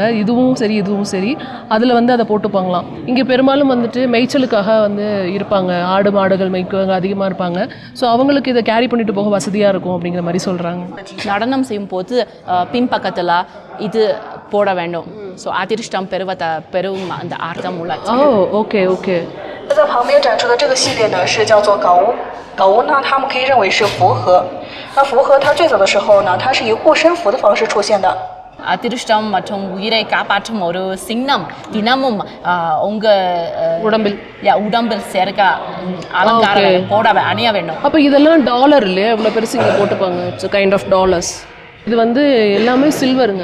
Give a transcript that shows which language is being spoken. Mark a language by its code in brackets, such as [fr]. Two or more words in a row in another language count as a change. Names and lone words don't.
[ta] இதுவும் சரி அதில் வந்து அதை போட்டுப்பாங்களாம். இங்கே பெரும்பாலும் வந்துட்டு மேய்ச்சலுக்காக வந்து இருப்பாங்க, ஆடு மாடுகள் மேய்க்கவங்க அதிகமாக இருப்பாங்க. ஸோ அவங்களுக்கு இதை கேரி பண்ணிட்டு போக வசதியாக இருக்கும் அப்படிங்கிற மாதிரி சொல்கிறாங்க. நடனம் செய்யும் போது பின்பக்கத்தில் இது போட வேண்டும். ஸோ அதிர்ஷ்டம் பெறும் அந்த அர்த்தம் உள்ளது. ஓகே. [zh] 在旁边展出的这个系列呢是叫做缟屋。缟屋呢，他们可以认为是符合。那符合它最早的时候呢，它是以护身符的方式出现的。 [ta] அதிர்ஷ்டம் மற்றும் உயிரை காப்பாற்றும் ஒரு சின்னம் தினமும் உடம்பில் சேர்க்க அலங்காரம் போட அணிய வேண்டும். அப்போ இதெல்லாம் டாலர் இல்லையா, இவ்வளோ பெருசு இங்கே போட்டுப்பாங்க. [en] it's kind of dollars. [ta] இது வந்து எல்லாமே சில்வருங்க.